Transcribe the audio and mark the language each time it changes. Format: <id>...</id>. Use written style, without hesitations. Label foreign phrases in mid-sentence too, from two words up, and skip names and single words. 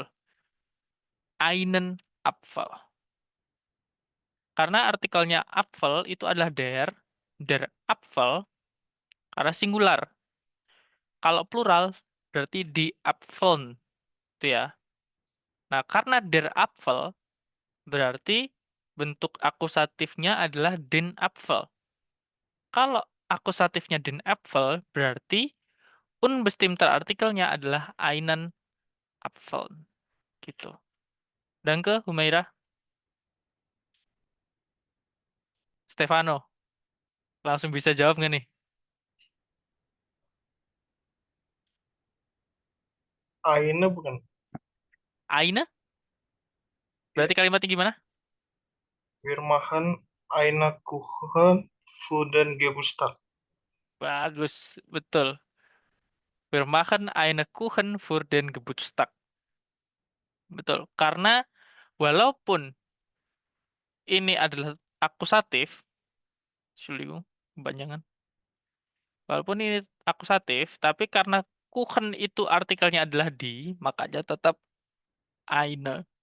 <de>Einen Apfel.</de> <id>Karena artikelnya Apfel itu adalah</id> <de>der Apfel,</de> <id>karena singular. Kalau plural, berarti</id> <de>die Apfeln.</de> <id>Itu ya. Nah, karena</id> <de>der Apfel</de> <id>berarti bentuk akusatifnya adalah</id> <de>den Apfel.</de> <id>Kalau akusatifnya</id> <de>den Apfel</de> <id>berarti unbestimmter artikelnya adalah</id> <de>einen Apfel.</de> <id>Gitu. Dan ke Humaira, Stefano, langsung bisa jawab nggak nih? Aina bukan. Eine? Ya, Berarti kalimatnya gimana?</id> <de>wir machen eine Kuchen für den Geburtstag.</de> <id>Bagus, betul.</id> <de>Wir machen eine Kuchen für den Geburtstag.</de> <id>Betul. Karena walaupun ini adalah akusatif, Entschuldigung, kepanjangan. Walaupun ini akusatif, tapi karena Kuchen itu artikelnya adalah di, makanya</id> <de>tetap eine.</de>